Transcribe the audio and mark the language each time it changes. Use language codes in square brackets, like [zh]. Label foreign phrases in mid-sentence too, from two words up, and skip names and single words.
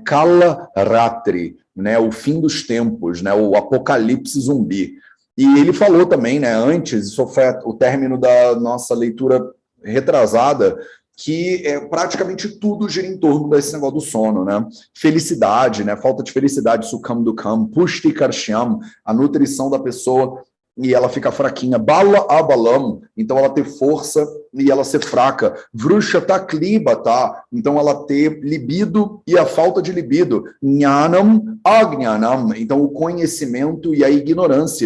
[pt] Kalaratri, né? O fim dos tempos, né? O apocalipse zumbi. E ele falou também, né? Antes, isso foi o término da nossa leitura retrasada, que praticamente tudo gira em torno desse negócio do sono, né? Felicidade, né? Falta de felicidade, [sa] sukham dukham, pushti karshyam, [pt] a nutrição da pessoa, e ela fica fraquinha. [sa] Bala abalam, [pt] então ela ter força e ela ser fraca. [sa] Vrushyata klibata, [pt] então ela ter libido e a falta de libido. [sa] Jnanam agnanam, [pt] então o conhecimento e a ignorância.